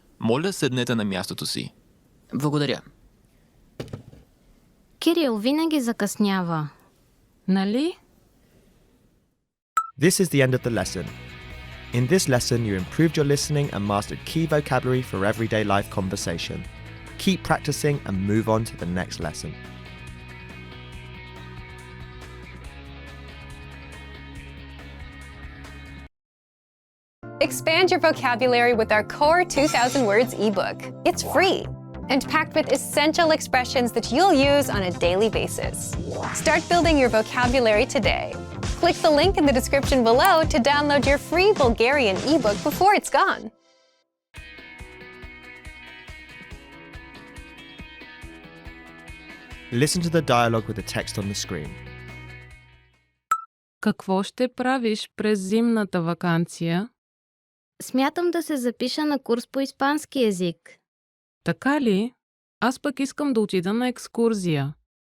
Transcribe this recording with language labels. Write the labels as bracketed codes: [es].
[bg] Моля, седнете на мястото си. Благодаря. Кирил винаги закъснява. Нали? [en] This is the end of the lesson. In this lesson, you improved your listening and mastered key vocabulary for everyday life conversation. Keep practicing and move on to the next lesson. Expand your vocabulary with our Core 2000 Words ebook. It's free and packed with essential expressions that you'll use on a daily basis. Start building your vocabulary today. Click the link in the description below to download your free Bulgarian ebook before it's gone. Listen to the dialogue with the text on the screen. [bg] Какво ще правиш през зимната ваканция? Смятам да се запиша на курс по испански език. Така ли? Аз пък искам да отида на екскурзия.